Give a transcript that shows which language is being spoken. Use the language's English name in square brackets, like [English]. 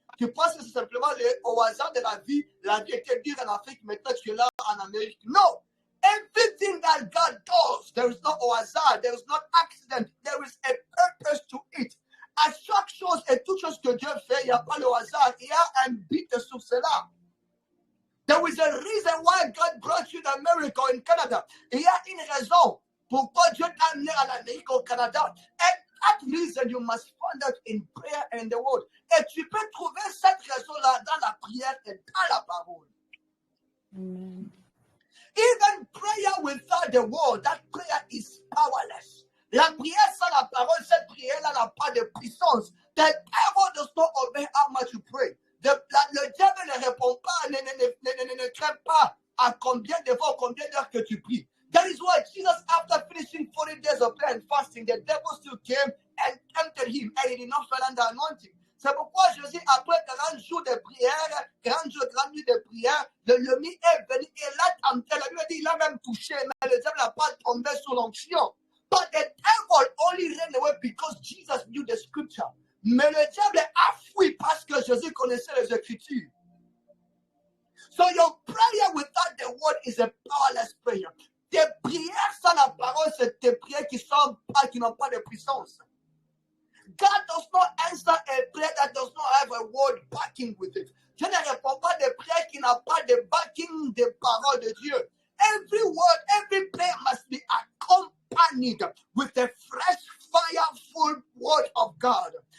[French] Tu penses que c'est simplement au hasard de la vie était dure en Afrique, maintenant tu es là en Amérique. [English] No! Everything that God does, there is no hasard, there is no accident, there is a purpose to it. [French] À chaque chose et toute chose que Dieu fait, il n'y a pas le hasard, il y a un but sur cela. [English] There is a reason why God brought you to America or in Canada. [French] Il y a une raison pourquoi Dieu t'a amené en Amérique au Canada. [English] And that reason you must find out in prayer and the word. [French] Et tu peux trouver cette raison-là dans la prière et dans la parole. Amen. [English] Even prayer without the word, that prayer is powerless. [French] La prière sans la parole, cette prière-là n'a pas de puissance. [English] The devil does not obey how much you pray. [French] Le diable ne répond pas, ne craint pas à combien de fois, combien d'heures que tu pries. [English] That is why Jesus, after finishing 40 days of prayer and fasting, the devil still came and tempted him, and he did not fall under anointing. [French] C'est pourquoi Jésus, après 40 jours de prière, 40 jours, 40 nuits de prière, l'ennemi est venu et l'a tenté. La Bible dit il a même touché, mais le diable n'a pas tombé sur l'onction. [English] But the devil only ran away because Jesus knew the scripture. [French] Mais le diable a fui parce que Jésus connaissait les Écritures. [English] So your prayer without the word is a powerless prayer. [French] Tes prières sans la parole, c'est tes prières qui n'ont pas de puissance. [English] God does not answer a prayer that does not have a word backing with it. [French] Dieu ne répond pas des prières qui n'ont pas de backing des paroles de Dieu. [English] Every word, every prayer must be accompanied with a fresh, fireful word of God.